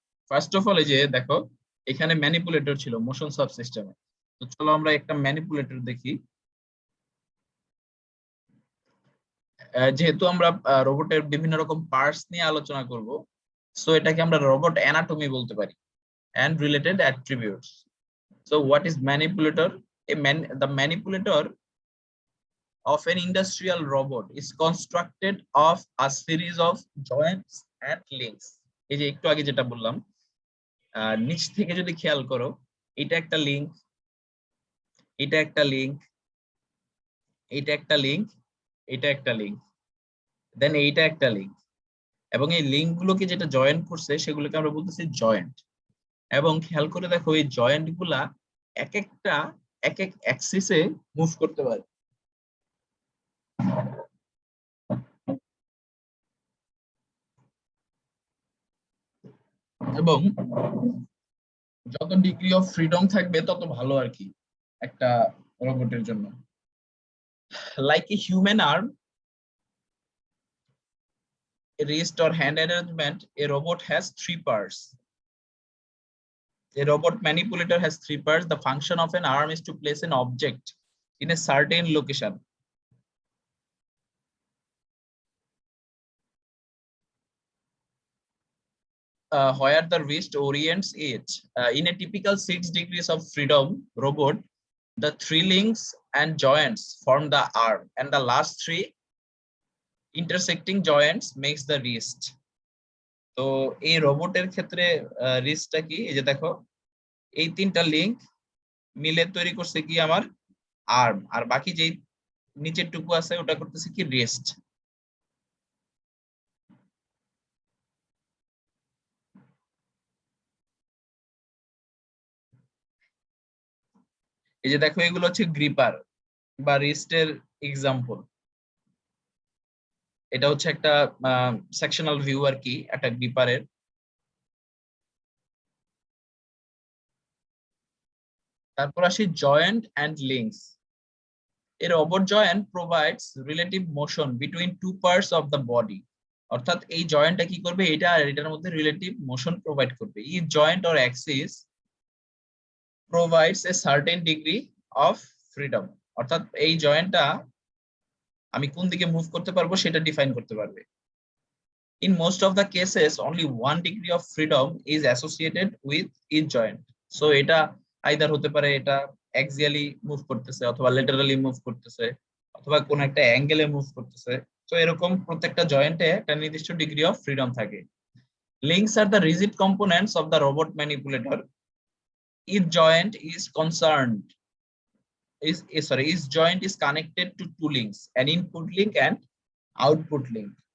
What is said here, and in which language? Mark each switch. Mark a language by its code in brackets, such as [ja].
[bn] First of all এই যে দেখো এখানে ম্যানিপুলেটর ছিল মোশন সাবসিস্টেমে। তো চলো আমরা একটা ম্যানিপুলেটর দেখি। যেহেতু আমরা রোবটের বিভিন্ন রকম পার্টস নিয়ে আলোচনা করব, সো এটাকে আমরা রোবট অ্যানাটমি বলতে পারি [en] and related attributes. So what is manipulator? The manipulator of an industrial robot is constructed of a series of joints and links. [bn] এই যে একটু আগে যেটা বললাম, নিচ থেকে যদি খেয়াল করো, এটা একটা লিংক, এটা একটা লিংক, এটা একটা লিংক, এটা একটা লিংক, দেন এইটা একটা লিংক। এবং এই লিংক গুলোকে যেটা জয়েন্ট করছে সেগুলোকে আমরা বলতেছি জয়েন্ট। এবং খেয়াল করে দেখো এই জয়েন্ট গুলা এক একটা এক এক অ্যাক্সিসে মুভ করতে পারে। এবং যত ডিগ্রি অফ ফ্রিডম থাকবে তত ভালো আর কি একটা রোবটের জন্য। [en] Like a human arm, a wrist or hand arrangement, a robot has three parts. A robot manipulator has three parts. The function of an arm is to place an object in a certain location. Where the wrist orients it. In a typical 6 degrees of freedom robot, the three links and joints form the arm, and the last three intersecting joints makes the wrist. [bn] তো এই রোবটের ক্ষেত্রে রিস্টটা কি? এই যে দেখো এই তিনটা লিংক মিলে তৈরি করছে কি আমার আর্ম, আর বাকি যেই নিচের টুকু আছে ওটা করতেছে কি রিস্ট। এই যে দেখো এগুলো হচ্ছে গ্রিপার বা রিস্টের এক্সাম্পল। এটা হচ্ছে একটা সেকশনাল ভিউ আর কি একটা গ্রিপারের। তারপর আসি joint and links. [en] A robot joint provides relative motion between two parts of the body. [bn] অর্থাৎ এই জয়েন্টটা কি করবে, এটা আর এটার মধ্যে রিলেটিভ মোশন প্রোভাইড করবে। [en] each joint or axis provides a certain degree of freedom, [bn] অর্থাৎ এই জয়েন্টটা আমি কোন দিকে মুভ করতে পারবো সেটা ডিফাইন করতে পারবে। [en] In most of the cases, only 1 degree of freedom is associated with each joint. [bn] So এটা either হতে পারে এটা axially মুভ করতেছে, অথবা laterally মুভ করতেছে, অথবা কোন একটা অ্যাঙ্গেলে মুভ করতেছে। তো এরকম প্রত্যেকটা জয়েন্টে একটা নির্দিষ্ট ডিগ্রি অফ ফ্রিডম থাকে। [en] Links are the rigid components of the robot manipulator. Each joint is concerned each joint is connected to two links, an input link and output link.